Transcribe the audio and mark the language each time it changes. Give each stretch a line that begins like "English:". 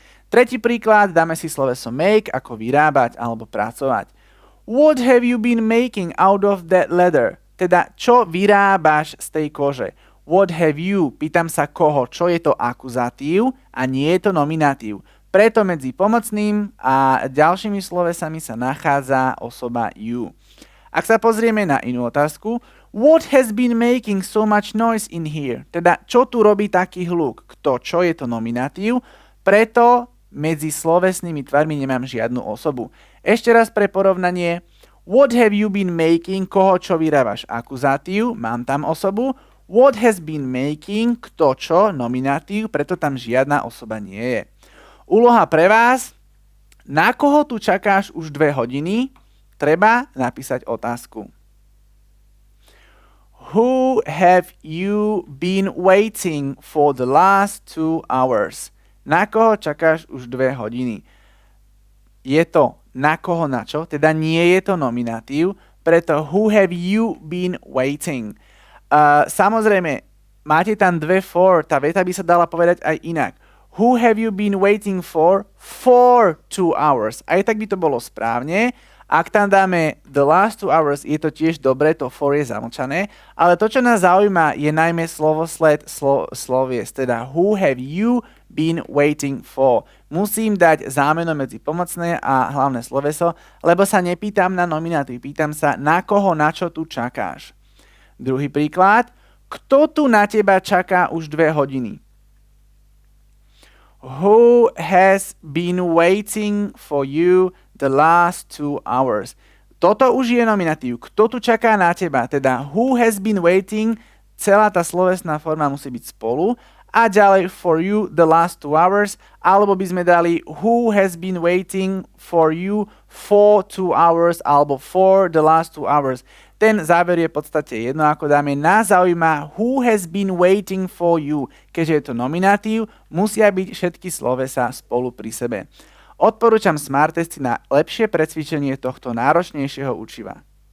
Slovak: Tretí príklad, dáme si sloveso make ako vyrábať alebo pracovať.
English: What have you been making out of that leather?
Slovak: Teda, čo vyrábaš z tej kože?
English: What have you?
Slovak: Pýtam sa koho, čo je to akuzatív a nie je to nominatív. Preto medzi pomocným a ďalšími slovesami sa nachádza osoba you. Ak sa pozrieme na inú otázku,
English: what has been making so much noise in here?
Slovak: Teda, čo tu robí taký hluk? Kto, čo je to nominatív? Preto medzi slovesnými tvarmi nemám žiadnu osobu. Ešte raz pre porovnanie,
English: what have you been making?
Slovak: Koho čo vyrábaš? Akuzatív, mám tam osobu.
English: What has been making?
Slovak: Kto čo? Nominatív, preto tam žiadna osoba nie je. Úloha pre vás. Na koho tu čakáš už 2 hodiny? Treba napísať otázku.
English: Who have you been waiting for the last 2 hours?
Slovak: Na koho čakáš už 2 hodiny? Je to na koho na čo? Teda nie je to nominatív, preto
English: who have you been waiting?
Slovak: Samozrejme, máte tam 2 for, tá veta by sa dala povedať aj inak.
English: Who have you been waiting for 2 hours?
Slovak: Aj tak by to bolo správne. Ak tam dáme
English: the last 2 hours,
Slovak: je to tiež dobre, to for je zamlčané, ale to, čo nás zaujíma, je najmä slovosled slovies, teda
English: who have you been waiting for.
Slovak: Musím dať zámeno medzi pomocné a hlavné sloveso, lebo sa nepýtam na nominatív, pýtam sa, na koho, na čo tu čakáš. Druhý príklad, kto tu na teba čaká už 2 hodiny?
English: Who has been waiting for you the last 2 hours?
Slovak: Toto už je nominatív. Kto tu čaká na teba? Teda
English: who has been waiting
Slovak: celá tá slovesná forma musí byť spolu a ďalej
English: for you the last 2 hours,
Slovak: alebo by sme dali
English: who has been waiting for you for 2 hours alebo for the last 2 hours.
Slovak: Ten záver je v podstate jedno, ako dáme. Nás zaujíma
English: who has been waiting for you.
Slovak: Keďže je to nominatív, musia byť všetky slovesa spolu pri sebe. Odporúčam smart testy na lepšie precvičenie tohto náročnejšieho učiva.